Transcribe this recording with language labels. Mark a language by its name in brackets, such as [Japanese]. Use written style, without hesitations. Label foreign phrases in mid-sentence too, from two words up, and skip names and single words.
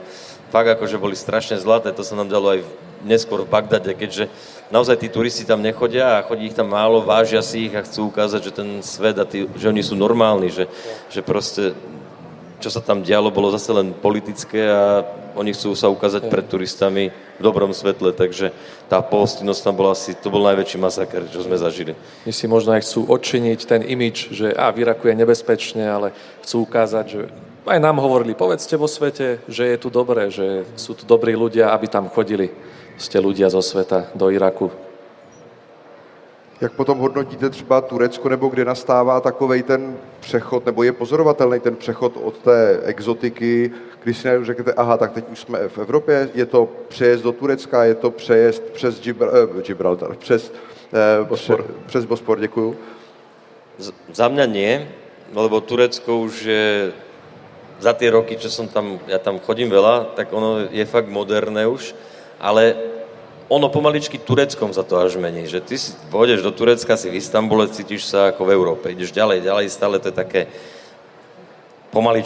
[Slovak] Fakt akože boli strašne zlaté, to sa nám dalo aj neskôr v Bagdade, keďže naozaj tí turisti tam nechodia a chodí ich tam málo, vážia si ich a chcú ukázať, že ten svet a že oni sú normálni, že proste čo sa tam dialo, bolo zase len politické a oni chcú sa ukázať pred turistami v dobrom svetle, takže tá pohostinnosť tam bola asi, to bol najväčší masaker, čo sme zažili. My si možno aj chcú odčiniť ten imič, že v Iraku je nebezpečne, ale chcú ukázať, že aj nám hovorili, povedzte vo svete, že je tu dobré, že sú tu dobrí ľudia, aby tam chodili ste ľudia zo sveta do Iraku. [Czech] Jak potom hodnotíte třeba Turecko, nebo kde nastává takovej ten přechod, nebo je pozorovatelný ten přechod od té exotiky, když si najednou řeknete, aha, tak teď už jsme v Evropě, je to přejezd do Turecka, je to přejezd přes Gibraltar, přes Bospor, děkuju. [Slovak] Za mňa nie, lebo Turecko už je za tie roky, čo som tam, ja tam chodím veľa, tak ono je fakt moderné už, ale ono pomaličky Tureckom sa to až mení, že ty si pôjdeš do Turecka, si v Istanbule, cítiš sa ako v Európe, ideš ďalej, stále to je také, pomaličky